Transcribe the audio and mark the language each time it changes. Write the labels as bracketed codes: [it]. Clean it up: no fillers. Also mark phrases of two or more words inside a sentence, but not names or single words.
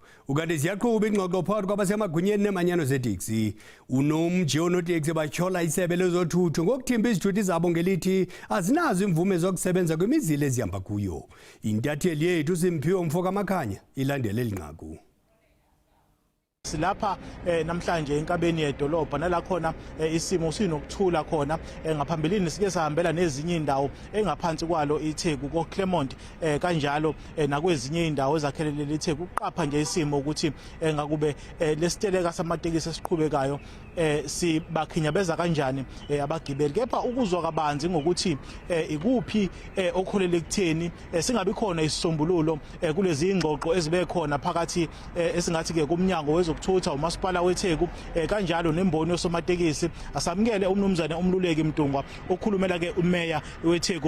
[xh] Ukanti ziyaqhuba ingxoxo phakathi kwabasemagunyeni neemanyano zeeteksi. Unomji oonoteksi batyhola isebe lezothutho ngokuthimba izithuthi zabo ngelithi azinazo imvume zokusebenza kwimizila ezihamba kuyo. Intatheli yethu Simphiwe Mfokamakhanya ilandele eli nqaku. [zu] Silapha namhlanje enkabeni yedolobha nala khona isimo sinokuthula khona ngaphambilini sike sahambela nezinye indawo engaphansi kwalo iTheku ko Claremont kanjalo nakwezinye indawo ezakhelele iTheku uqapha nje isimo ukuthi ngakube lesiteleka samatekisi esiqhubekayo sibakhinyabeza kanjani abagibeli kepha ukuzwa kabanzi ngokuthi ikuphi okholele ekutheni singabi khona isisombululo kulezi ingxoxo ezibe khona phakathi esingathi ke kumnyango wezokuthutha umasipala weTheku kanjalo nemboni yosomatekisi asamukele umnumzane umluleki Mtungwa okhulumela ke umeya weTheku.